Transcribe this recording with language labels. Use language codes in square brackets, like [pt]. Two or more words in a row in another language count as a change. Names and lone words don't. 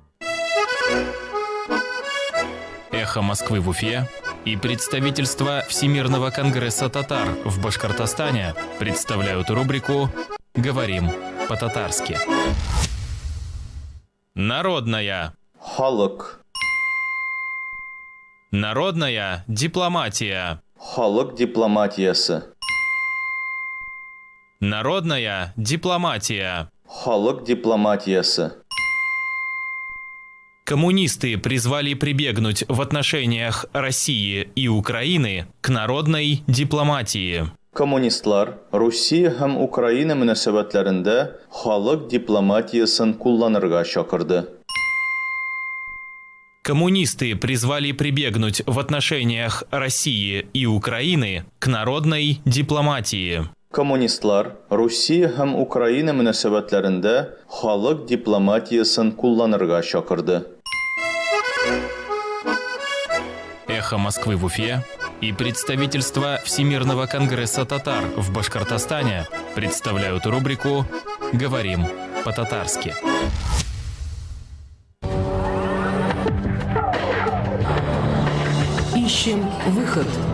[ru] «Эхо Москвы» в Уфе и представительство Всемирного конгресса татар в Башкортостане представляют рубрику «Говорим по-татарски». Народная. [tt] Халык. [ru] Народная дипломатия. [tt] Халык дипломатиясы. [ru] Народная дипломатия. [tt] Халык дипломатиясы. [ru] Коммунисты призвали прибегнуть в отношениях России и Украины к народной дипломатии. [tt] Коммунистлар Россия һәм Украина мөнәсәбәтләрендә халык дипломатиясын кулланырга чакырды. [ru] Коммунисты призвали прибегнуть в отношениях России и Украины к народной дипломатии. [tt] Коммунистлар Россия һәм Украина мөнәсәбәтләрендә халык дипломатиясын кулланырга чакырды. [ru] «Эхо Москвы» в Уфе и представительство Всемирного конгресса татар в Башкортостане представляют рубрику «Говорим по-татарски». Ищем выход.